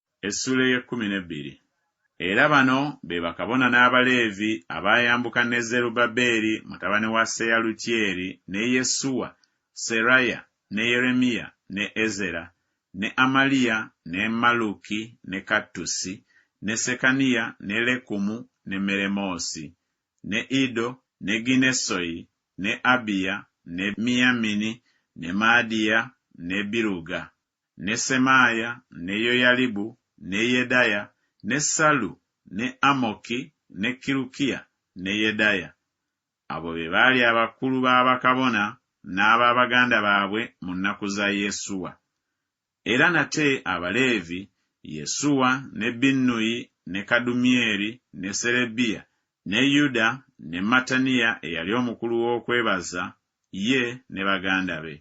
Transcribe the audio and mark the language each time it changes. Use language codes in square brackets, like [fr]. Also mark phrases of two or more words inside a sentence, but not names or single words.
[lg] Essula ey'e12. Era bano be bakabona n'Abaleevi abayambuka ne Zerubbaberi mutabani wa Seyalutyeri ne Yesuwa, Seraya ne Yeremiya ne Ezera ne Amaliya ne Maluki ne Kattusi ne Sekaniya ne Lekumu ne Meremosi ne Ido ne Ginesoyi ne Abiya ne Miyamini ne Maadiya ne Biruga ne Semaya ne Yoyalibu ne Yedaya ne Salu ne Amoki ne Kirukiya ne Yedaya. Abo be baali abakulu b'abakabona n'ababaganda baabwe mu nnaku za Yesuwa. Era nate Abaleevi, Yesuwa ne Binnuyi ne Kadumyeri ne Serebiya ne Yuda ne Mataniya eyali omukulu w'okwebaza ye ne baganda be.